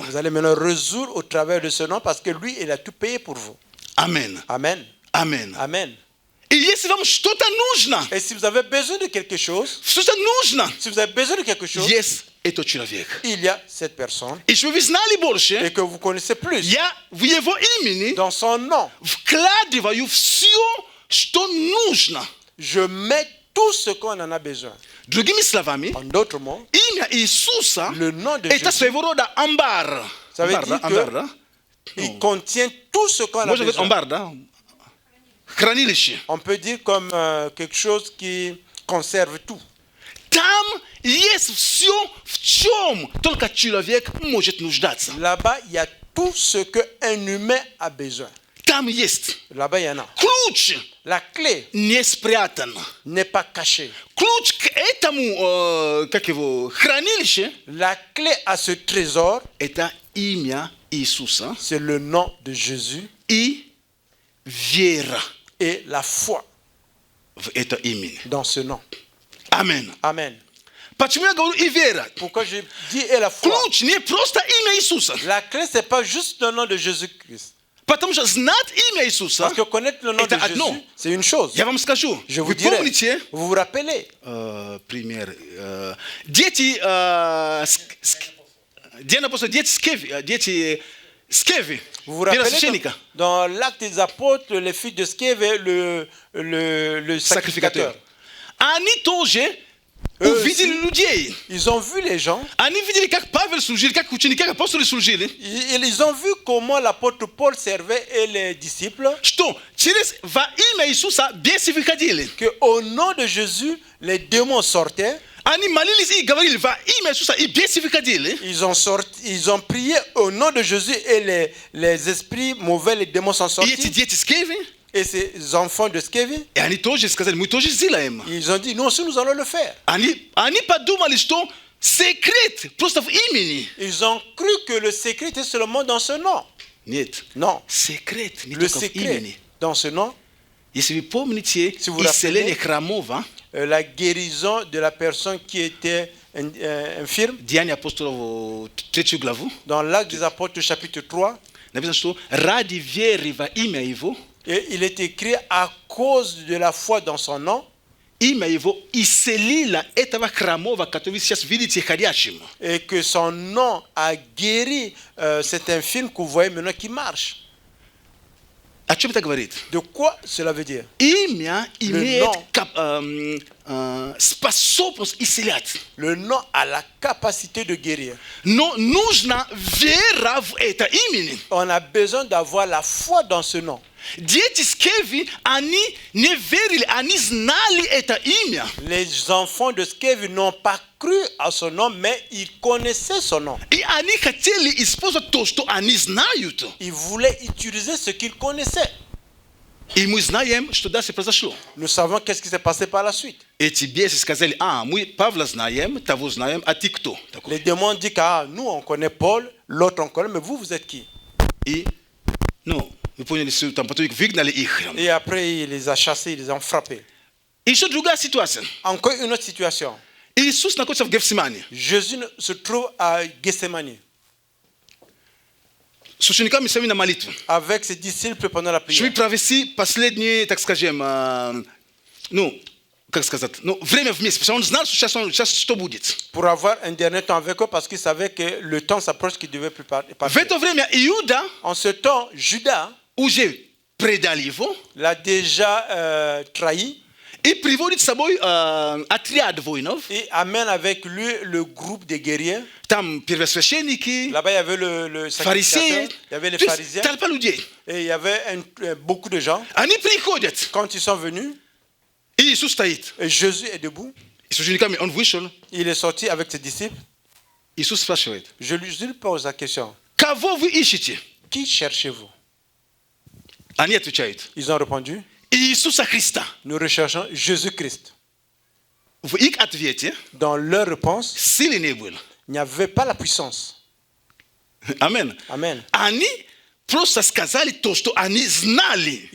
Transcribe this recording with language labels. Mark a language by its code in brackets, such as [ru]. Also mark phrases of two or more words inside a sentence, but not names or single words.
[fr] vous allez maintenant résoudre au travers de ce nom parce que lui, il a tout payé pour vous. Amen. Amen. Amen. Amen. [ru] И если вам что-то нужно, [fr] Et si vous avez besoin de quelque chose, [ru] что-то нужно, [fr] si vous avez besoin de quelque chose, [ru] есть этот человек. [fr] il y a cette personne [ru] И чтобы вы знали [fr] et [ru] больше, [fr] que vous connaissez plus. [ru] я в его имени [fr] Dans son nom, [ru] вкладываю все, что нужно. [fr] je mets tout ce qu'on en a besoin. [ru] Другими словами, [fr] En d'autres mots, [ru] имя Иисуса [fr] le nom de [ru] это [fr] Jésus, [ru] своего рода амбар. [fr] ça veut [ru] Амбар, [fr] dire [ru] да? Амбар, да? [fr] il contient tout ce qu'on a [ru] Можно говорить [fr] besoin. [ru] амбар, да? Хранилище. [fr] On peut dire comme quelque chose qui conserve tout. [ru] Там есть все, в чем только человек может нуждаться. [fr] Là-bas, il y a tout ce qu'un humain a besoin. [pl] Tam jest. [fr] Là-bas, il y en a. [pl] Klucz [fr] La clé [pl] nie spрятан. [fr] n'est pas cachée. [ru] Ключ к этому, хранилище, [fr] La clé à ce trésor, [ru] это имя Иисуса [fr] c'est le nom de Jésus [ru] и вера [fr] et la foi [ru] в это имя. [fr] dans ce nom. [ru] Амен. [fr] Amen. [ru] Почему я говорю и вера? [fr] Pourquoi je dis et la foi? [ru] Ключ не просто имя Иисуса. [fr] La clé, c'est pas juste le nom de Jésus-Christ. [ru] Потому что знать имя Иисуса, [fr] Parce que connaître le nom de [ru] это одно. [fr] Jésus, c'est une chose. [ru] Я вам скажу. [fr] Je vous [ru] Вы [fr] dirai. [ru] помните, [fr] Vous vous rappelez? [ru] пример, дети, дети Скеви, [fr] Vous vous rappelez [ru] первосвященника, [fr] dans l'acte des apôtres, les filles de Scève, le sacrificateur. [ru] Они тоже [fr] Eux [ru] увидели [fr] aussi. [ru] людей. [fr] Ils ont vu les gens. [ru] Они видели, как Павел служил, как ученики, как апостолы служили. [fr] Ils ont vu comment l'apôtre Paul servait et les disciples. [ru] Что во имя Иисуса бесы выходили. [fr] Qu'au nom de Jésus, les démons sortaient. [ru] Они молились и говорили во имя Иисуса, и бесы выходили. [fr] Ils ont prié au nom de Jésus et les esprits mauvais, les démons sont [ru] И эти [fr] sortis. [ru] дети Скеви, [fr] Et ces enfants de Scève, [ru] и они тоже сказали, мы тоже сделаем. [fr] ils ont dit, nous aussi, nous allons le faire. [ru] Они подумали, что секрет просто в имени. [fr] Ils ont cru que le secret était seulement dans ce nom. [ru] Нет. [fr] Non. [ru] Секрет не [fr] Le [ru] только в [fr] secret [ru] имени. [fr] dans ce nom, [ru] Если вы помните [fr] Si vous [ru] исцеление [fr] rappelez, [ru] хромого, [fr] la guérison de la personne qui était infirme, [ru] Деяния апостолов 3 главу, [fr] dans l'acte des apôtres chapitre 3, [ru] написано, что ради веры во имя Его, [fr] et il est écrit à cause de la foi dans son nom, [ru] имя Его исцелило этого хромого, который вы сейчас видите ходящим. [fr] et que son nom a guéri cet infirme que vous voyez maintenant qui marche. [ru] О чем это говорит? [fr] De quoi cela veut dire? [ru] Имя имеет [fr] nom. [ru] способность исцелять. [fr] Le nom a la capacité de guérir. [ru] Но нужна вера в это имени. [fr] On a besoin d'avoir la foi dans ce nom. [ru] Дети Скеви, они не верили, они знали это имя. [fr] Les enfants de Scève n'ont pas cru à son nom, mais ils connaissaient son nom. [ru] И они хотели использовать то, что они знают. [fr] Ils voulaient utiliser ce qu'ils connaissaient. [ru] И мы знаем, что дальше произошло. [fr] Nous savons qu'est-ce qui s'est passé par la suite. [ru] Эти бесы сказали, мы Павла знаем, того знаем, а ты кто? [fr] Les démons disent que nous on connaît Paul, l'autre on connaît, mais vous êtes qui? [ru] И, вы поняли, что там потом выгнали их. [fr] Et après il les a chassés, ils les ont frappés. [ru] Еще другая ситуация. [fr] Encore une autre situation. [ru] Иисус находится в Гефсимане. [fr] Jésus se trouve à Gethsemane [ru] С учениками своими на молитве. [fr] avec ses disciples pendant la [ru] Чтобы [fr] prière. [ru] провести последние, так скажем, время вместе. Потому что он знал, что сейчас что будет. [fr] Pour avoir un dernier temps avec eux parce qu'il savait que le temps s'approche qu'il devait plus partir. [ru] В это время Иуда [fr] En ce temps, Judas [ru] уже предал его [fr] l'a déjà trahi [ru] и приводит с собой отряд воинов. [fr] et amène avec lui le groupe des guerriers. [ru] Там первосвященники, [fr] Là-bas, il y avait le [ru] фарисеи, [fr] sacrificateur, il y avait les [ru] то есть [fr] pharisiens [ru] толпа людей. [fr] et il y avait beaucoup de gens. [ru] Они приходят, [fr] Quand ils sont venus, [ru] и Иисус стоит. [fr] et Jésus est debout, [ru] И с учениками он вышел. [fr] il est sorti avec ses disciples. [ru] Иисус спрашивает, [fr] Je lui pose la question, [ru] кого вы ищете? [fr] qui cherchez-vous? [ru] Они отвечают, [fr] Ils ont répondu, [ru] Иисуса Христа. [fr] nous recherchons Jésus-Christ. [ru] В их ответе [fr] Dans leur réponse, [ru] силы не было. [fr] il n'y avait pas la puissance. [ru] Амен. [fr] Amen. [ru] Они просто сказали то, что они знали.